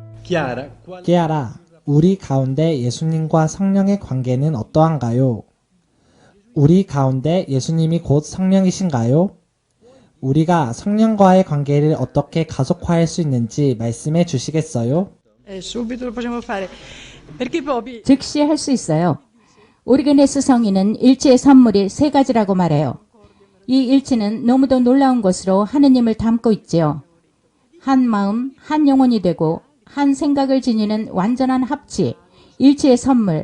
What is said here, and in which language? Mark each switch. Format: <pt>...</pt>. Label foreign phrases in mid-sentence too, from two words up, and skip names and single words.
<ko>깨알아, 우리 가운데 예수님과 성령의 관계는 어떠한가요? 우리 가운데 예수님이 곧 성령이신가요? 우리가 성령과의 관계를 어떻게 가속화할 수 있는지 말씀해 주시겠어요?</ko> <it>Subito lo possiamo fare. Perché poi</it> <ko>즉시 할 수 있어요. 오리게네스 성인은 일치의 선물이 세 가지라고 말해요. 이 일치는 너무도 놀라운 것으로 하느님을 담고 있지요. 한 마음, 한 영혼이 되고 한 생각을 지니는 완전한 합치, 일치의 선물.</ko>